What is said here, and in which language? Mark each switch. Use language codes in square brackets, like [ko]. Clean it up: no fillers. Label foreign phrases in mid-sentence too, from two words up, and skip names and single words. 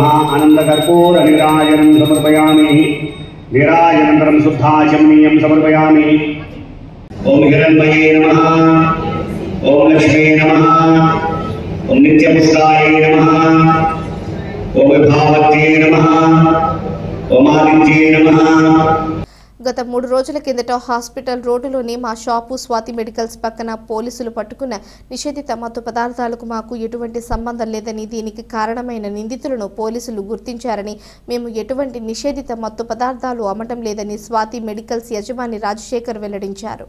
[sa] आनंदकर्पूर निराजनं समर्पयामि. निराजनन्तरं शुद्धाचमनीयं समर्पयामि. ओम हिरण्मये नमः, ओम लक्ष्मी नमः, ओम नित्यपुष्टाय नमः, ओम विभावत्ये नमः, ओम आदित्ये नमः. [te] గత 3 రోజుల కిందట హాస్పిటల్ రోడ్డులోని మా షాపు స్వాతి మెడికల్స్ పక్కన పోలీసులు పట్టుకున్న నిషేధిత మత్తు పదార్థాలకు మాకు ఎటువంటి సంబంధం లేదని, దీనికి కారణమైన నిందితులను పోలీసులు గుర్తించారని, మేము ఎటువంటి నిషేధిత మత్తు పదార్థాలు అమ్మటం లేదని స్వాతి మెడికల్స్ యజమాని రాజశేఖర్ వెల్లడించారు.